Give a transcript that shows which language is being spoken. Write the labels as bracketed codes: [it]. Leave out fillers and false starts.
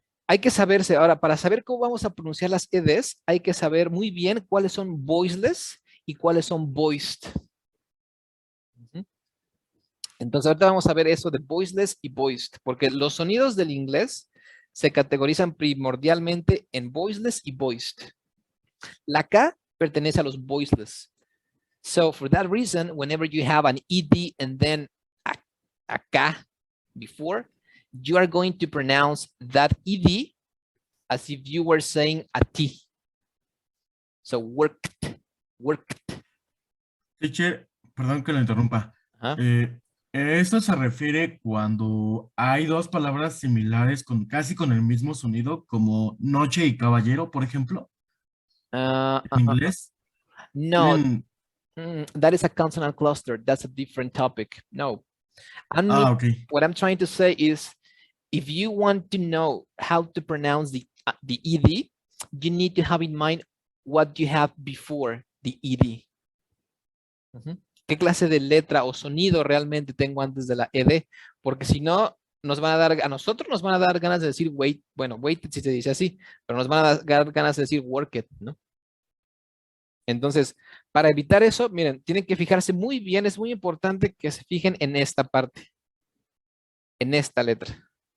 [es] hay que saberse, ahora, para saber cómo vamos a pronunciar las EDs, hay que saber muy bien cuáles son voiceless y cuáles son voiced. Ujú. Entonces, ahorita vamos a ver eso de voiceless y voiced, porque los sonidos del inglés se categorizan primordialmente en voiceless y voiced. La K pertenece a los voiceless. [en] So, for that reason, whenever you have an ED and then a K before, you are going to pronounce that ED as if you were saying a T. So, worked, worked. [es] Teacher, perdón que lo interrumpa. Ajá. Esto se refiere cuando hay dos palabras similares casi con el mismo sonido, como noche y caballero, por ejemplo, en inglés. [en] No, [es] Tienen- [en] that is a consonant cluster. That's a different topic. No. ok. What I'm trying to say is, if you want to know how to pronounce the ED, you need to have in mind what you have before the ED. [es] ¿Qué clase de letra o sonido realmente tengo antes de la ED? Porque si no, a nosotros nos van a dar ganas de decir wait, bueno, wait si se dice así, pero nos van a dar ganas de decir work it, ¿no? Entonces, para evitar eso, miren, tienen que fijarse muy bien, es muy importante que se fijen en esta parte, en esta letra.